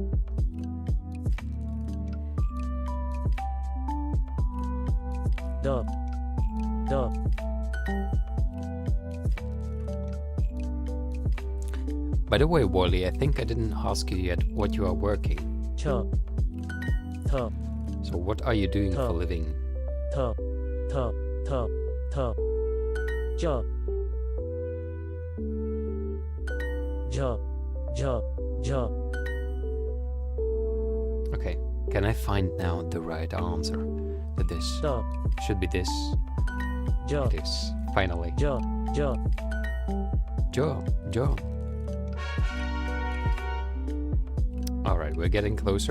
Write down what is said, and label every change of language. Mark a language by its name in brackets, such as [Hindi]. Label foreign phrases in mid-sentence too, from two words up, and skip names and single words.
[English] Da. Da. By the way, Wally, I think I didn't ask you yet what you are working. Cha. Ta. So what are you doing for a living? Ta. Ta. Ta. Ta. Ja. Ja. Ja. Ja. Okay, Can I find now the right answer to this? The, Should be this. J, It is. Finally. J, J, Joe. Alright, we're getting closer.